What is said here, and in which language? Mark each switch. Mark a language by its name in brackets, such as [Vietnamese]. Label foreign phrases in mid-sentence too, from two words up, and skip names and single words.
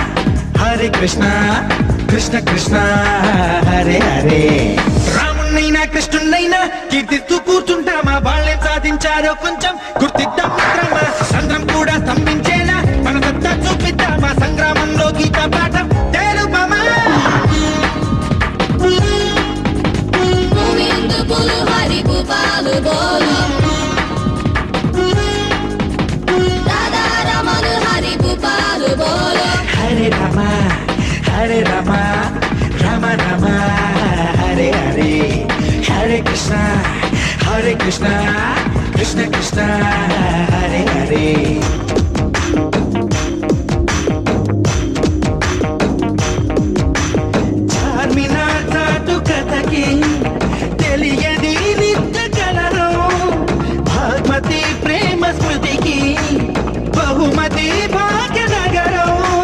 [Sanskrit] Krishna Krishna, Hare Hare. [Telugu] రామున్నైనా కృష్ణున్నైనా కీర్తిస్తూ కూర్చుంటామా వాళ్ళేం సాధించారో కొంచెం గుర్తిద్దాం మిత్రమా సంద్రం కూడా స్తంభించేలా మన సత్తా చూపిద్దామా సంగ్రామంలో గీత పాఠం తెలుపమా [Hindi] गोविंद बोलो हरि गोपाल बोलो राधा रमन हरि गोपाल बोलो [Sanskrit] Hare Rama, Rama Rama, Hare Hare, Hare Krishna, Krishna Krishna, Hare Hare. [Telugu] చార్మినార్ చాటు కథకి తెలియని నిత్య కలలో భాగ్మతి ప్రేమ స్మృతికి బహుమతి భాగ్యనగరం